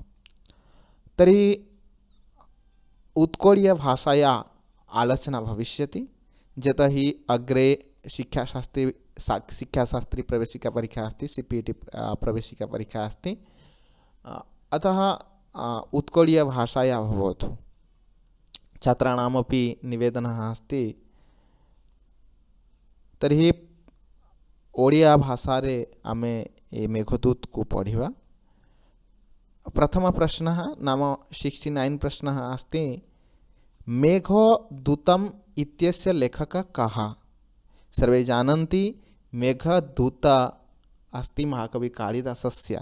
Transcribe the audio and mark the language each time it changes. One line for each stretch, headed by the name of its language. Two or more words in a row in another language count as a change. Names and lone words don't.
Sanskrit: तर्हि उत्कलीय भाषाया आलोचना भविष्यति, यतोहि अग्रे शिक्षाशास्त्री प्रवेशिका परीक्षा अस्ति, CPT प्रवेशिका परीक्षा अस्ति। अतः उत्कलीय भाषाया भवतु। छात्राणामपि निवेदनः अस्ति तर्हि
Odia: ଓଡ଼ିଆ ଭାଷାରେ ଆମେ ଏ ମେଘଦୂତ କୁ ପଢ଼ିବା।
Sanskrit: प्रथम प्रश्नः नाम 69 प्रश्नः अस्ति, मेघदूतम् इत्यस्य लेखकः कः? सर्वे जानन्ति मेघदूत अस्ति महाकवि कालिदासस्य।